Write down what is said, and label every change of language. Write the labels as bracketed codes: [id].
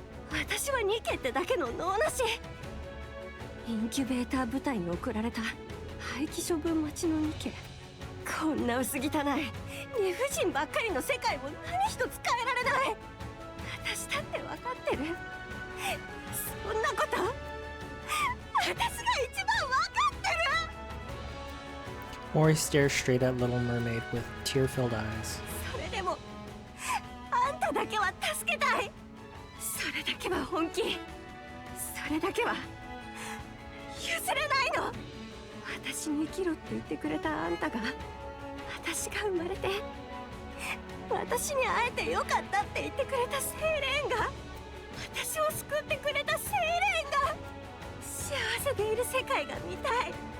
[ja] 私はニケってだけの脳なし。インキュベーター部隊に送られた廃棄処分待ちのニケ。こんな薄汚い理不尽ばっかりの世界を何一つ変えられない。私だって分かってる。そんなこと私が一番分かってる。 [en] Mori stares straight at Little Mermaid with tear-filled eyes. [ja] それでもあんただけは助けたい。それだけは本気。それだけは譲れないの。私に生きろって言ってくれたあんたが、私が生まれて私に会えてよかったって言ってくれたセイレーンが、私を救ってくれたセイレーンが幸せでいる世界が見たい。